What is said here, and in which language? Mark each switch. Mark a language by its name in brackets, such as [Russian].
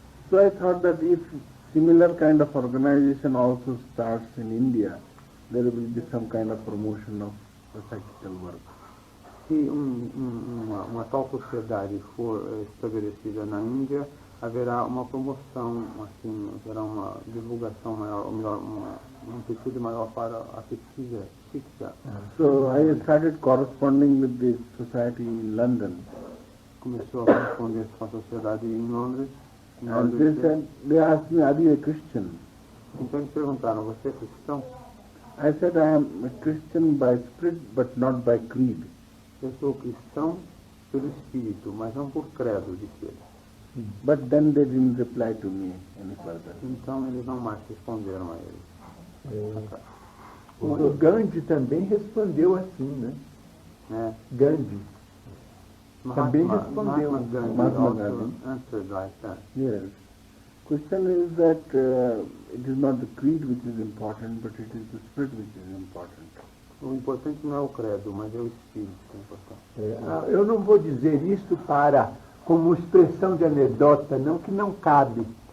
[English] So I thought that if similar kind of organization also starts in India, there will be some kind of promotion of the practical work. [Portuguese] Se uma tal sociedade for estabelecida na Índia, haverá uma promoção, assim, haverá uma divulgação maior, ou melhor, uma amplitude maior para a pesquisa fixa. [English] So I started corresponding with this society in London. [Portuguese] Começou a corresponder com a sociedade em Londres. [English] And they asked me, are you a Christian? [Portuguese] Então eles perguntaram, você é cristão? [English] I said, I am a Christian by spirit, but not by creed. [Portuguese] Eu sou cristão pelo Espírito, mas não por credo, disse ele. [English] But then they didn't reply to me any further. [Portuguese] Então eles não mais responderam a ele. O Gandhi também respondeu assim, né? Gandhi. Também respondeu. [English] Mahatma Gandhi answered like that. Yes. Question is that it is not the creed which is important, but it is the spirit which is important. [Portuguese] O importante não é o credo, mas é o Espírito que é importante. Eu não vou dizer isso como expressão de anedota, não, que não cabe.